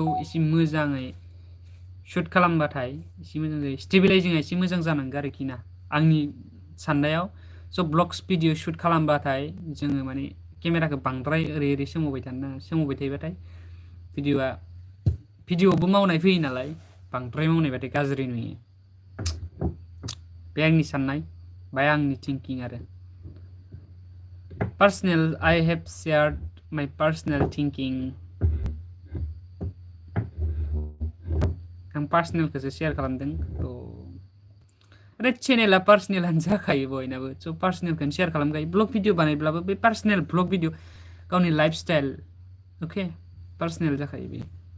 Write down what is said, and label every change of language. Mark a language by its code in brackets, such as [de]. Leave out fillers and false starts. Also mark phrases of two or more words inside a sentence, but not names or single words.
[brx] एसे मोजाङै शुट खालामबाथाय एसे मोजां जायो स्टेबिलाइजिंआ एसे मोजां जानांगौ आरोखि ना आंनि साननायाव स' [en] vlogs video [brx] शुट खालामबाथाय जोङो माने केमेराखौ बांद्राय ओरै ओरै सोमावबाय थानो नाङा सोमावबाय थायोबाथाय भिडिअआवबो मावनाय फैयो नालाय बांद्राय मावनायबाथाय गाज्रि नुयो बे आंनि साननाय बा आंनि थिंकिं आरो [en] personal I have shared my personal thinking [brx] आं पार्सनेलखौसो शेयार खालामदों आरो चेनेला पार्सनेलानो जाखायो बयनाबो स' पार्सनेलखौनो शेयार खालामखायो [en] vlog video [brx] बानायब्लाबो बे [en] personal vlog video [brx] गावनि [en] life style [brx] अके पार्सनेल जाखायो बे